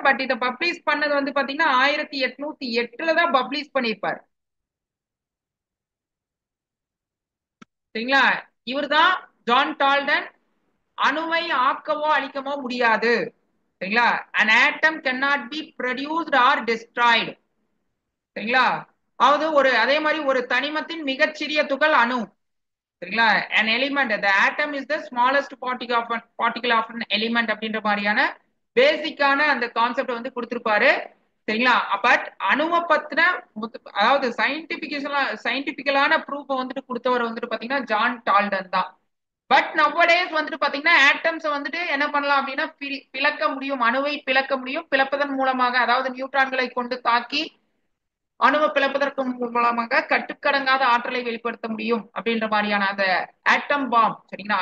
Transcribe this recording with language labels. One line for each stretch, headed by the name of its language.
Tamil: But இதை publish பண்ணது வந்து பாத்தீங்கன்னா 1808 தான் பப்ளிஷ் பண்ணியிருப்பாரு. சரிங்களா? இவர் தான் ஜான் டால்டன் அணுவை ஆக்கவோ அழிக்கவோ முடியாது. சரிங்களா?
English: an atom cannot be produced or destroyed.
Tamil: சரிங்களா? அதாவது அதே மாதிரி ஒரு தனிமத்தின் மிகச்சிறிய துகள் அணு. சரிங்களா?
English: an element, the atom is the smallest particle of an element
Tamil: அப்படின்ற மாதிரியான பேசிக்கான அந்த கான்செப்ட் வந்து கொடுத்திருப்பாரு. சரிங்களா? பட் அணுவை பத்தின அதாவது சயின்டிபிக்கலான ப்ரூஃப் வந்துட்டு கொடுத்தவர் வந்துட்டு பாத்தீங்கன்னா ஜான் டால்டன் தான். பட் நவடேஸ் வந்துட்டு பாத்தீங்கன்னா ஆட்டம்ஸ் வந்துட்டு என்ன பண்ணலாம் அப்படின்னா பிளக்க முடியும், அணுவை பிளக்க முடியும். பிளப்பதன் மூலமாக அதாவது நியூட்ரான்களை கொண்டு தாக்கி அணுவை பிளப்பதற்கு மூலமாக கட்டுக்கடங்காத ஆற்றலை வெளிப்படுத்த முடியும் அப்படின்ற மாதிரியான அந்த ஆட்டம் பாம். சரிங்களா?